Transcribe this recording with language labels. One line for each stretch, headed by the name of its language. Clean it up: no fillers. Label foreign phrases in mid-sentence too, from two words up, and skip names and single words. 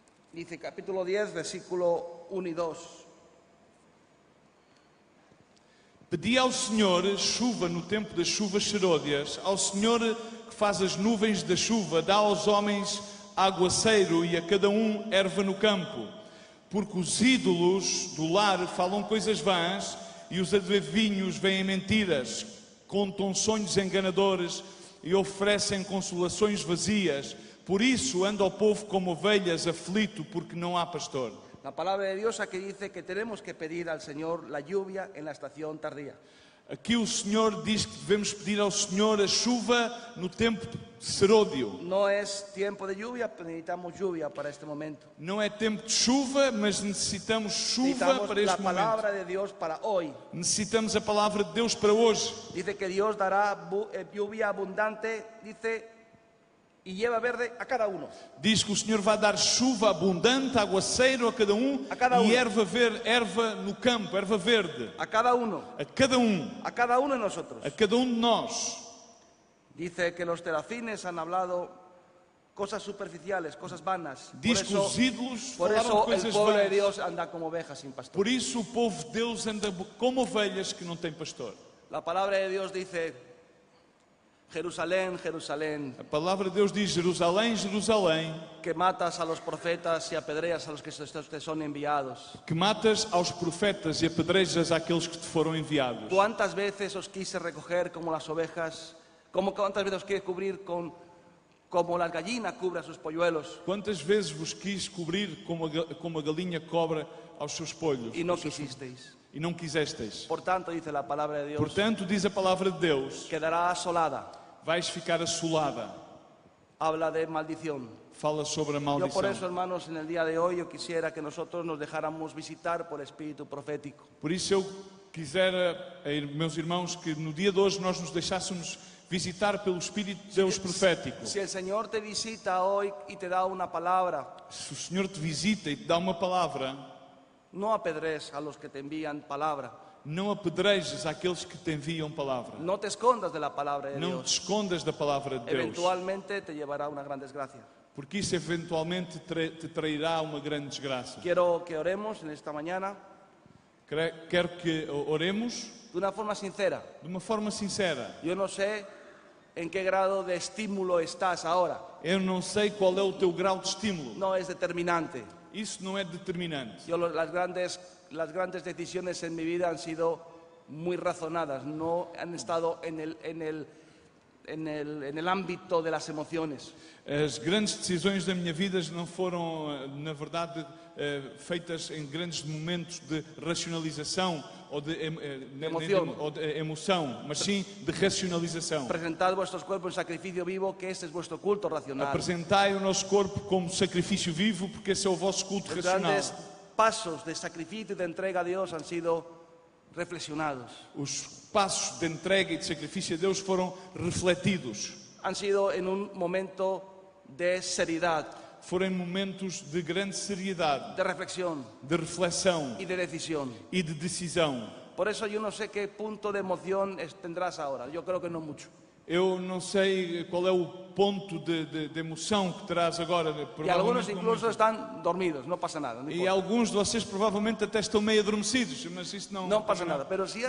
Spanish: Dice capítulo 10, versículo 1 y 2.
Portuguese: Pedi ao Senhor chuva no tempo das chuvas serôdias, ao Senhor que faz as nuvens da chuva, dá aos homens aguaceiro e a cada um erva no campo. Porque os ídolos do lar falam coisas vãs e os adivinhos veem mentiras, contam sonhos enganadores e oferecem consolações vazias. Por isso anda o povo como ovelhas, aflito, porque não há pastor.
Spanish: La palabra de Dios aquí dice que tenemos que pedir al Señor la lluvia en la estación tardía.
Portuguese: Aqui o Senhor diz que devemos pedir ao Senhor a chuva no tempo serôdio.
Spanish: No es tiempo de lluvia, pero necesitamos lluvia para este momento.
Portuguese: Não é tempo de chuva, mas necessitamos chuva
Spanish: Necesitamos para la este momento. palabra de Dios para hoy.
Portuguese: Necessitamos a palavra de Deus para hoje.
Spanish: Dice que Dios dará lluvia abundante, dice, y lleva verde a cada uno.
Portuguese: Diz que o Senhor vai dar chuva abundante, aguaceiro a cada um, A cada um. e erva no campo, erva verde.
Spanish: A cada uno.
Portuguese: A cada um.
Spanish: A cada uno de nosotros.
Portuguese: A cada um de nós.
Spanish: Dice que los terafines han hablado cosas superficiales, cosas vanas.
Portuguese: Diz que os ídolos
Spanish: Por
Portuguese: falaram
Spanish: eso el
Portuguese: coisas
Spanish: pueblo de
Portuguese: vãs.
Spanish: Dios anda como ovejas sin pastor.
Portuguese: Por isso o povo de Deus anda como ovelhas que não têm pastor.
Spanish: La palabra de Dios dice, Jerusalén, Jerusalén,
Portuguese: A palavra de Deus diz: Jerusalém, Jerusalém,
Spanish: que matas a los profetas y apedreas a los que te son enviados.
Portuguese: que matas aos profetas e apedrejas àqueles que te foram enviados.
Spanish: ¿Cuántas veces os quise recoger como las ovejas? ¿Cuántas veces os quise cubrir como la gallina cubre a sus polluelos?
Portuguese: Quantas vezes vos quis cobrir como a galinha cobra aos seus polhos?
Spanish: Y no quisisteis.
Portuguese: E não quisesteis.
Spanish: Por tanto, dice la palabra de Dios,
Portuguese: Portanto, diz a palavra de Deus,
Spanish: quedará asolada.
Portuguese: vais ficar assolada.
Spanish: Habla de maldición.
Portuguese: Fala sobre a
Spanish: Yo por eso,
Portuguese: maldição.
Spanish: hermanos, en el día de hoy yo quisiera que nosotros nos dejáramos visitar por espíritu profético.
Portuguese: Por isso eu quisera, meus irmãos, que no dia de hoje nós nos deixássemos visitar pelo Espírito de Deus profético.
Spanish: Si el Señor te visita hoy y te da una palabra,
Portuguese: Se o Senhor te visita e te dá uma palavra,
Spanish: no apedrees a los que te envían palabra.
Portuguese: não apedrejes àqueles que te enviam palavra.
Spanish: No te escondas de la palabra de
Portuguese: Não te
Spanish: Dios.
Portuguese: escondas da palavra de Deus,
Spanish: Eventualmente te llevará a una gran desgracia.
Portuguese: porque isso eventualmente te trairá uma grande desgraça.
Spanish: Quiero que oremos en esta mañana
Portuguese: Quero que oremos
Spanish: de una forma sincera.
Portuguese: de uma forma sincera.
Spanish: Yo no sé en qué grado de estímulo estás ahora.
Portuguese: Eu não sei qual é o teu grau de estímulo.
Spanish: No es determinante.
Portuguese: Isso não é determinante.
Spanish: Las grandes decisiones en mi vida han sido muy razonadas, no han estado en el ámbito de las emociones.
Portuguese: As grandes decisões da minha vida não foram, na verdade, feitas em grandes momentos de racionalização ou de emoção, mas sim de racionalização.
Spanish: Presentad vuestros cuerpos en sacrificio vivo, que este es vuestro culto racional.
Portuguese: Apresentai o nosso corpo como sacrifício vivo, porque esse é o vosso culto
Spanish: Los
Portuguese: racional.
Spanish: grandes pasos de sacrificio y de entrega a Dios han sido reflexionados.
Portuguese: Os passos de entrega e de sacrifício a Deus foram refletidos.
Spanish: Han sido en un momento de seriedad,
Portuguese: Foram em momentos de grande seriedade,
Spanish: de reflexión
Portuguese: de reflexão
Spanish: y de decisión.
Portuguese: e de decisão.
Spanish: Por eso yo no sé qué punto de emoción tendrás ahora. Yo creo que no mucho.
Portuguese: Eu não sei qual é o ponto de emoção que terás agora.
Spanish: Y algunos
Portuguese: Provavelmente não
Spanish: incluso
Portuguese: muito.
Spanish: están dormidos, no pasa nada. No
Portuguese: E
Spanish: importa.
Portuguese: alguns de vocês provavelmente até estão meio adormecidos, mas isso não,
Spanish: No pasa nada. Pero si has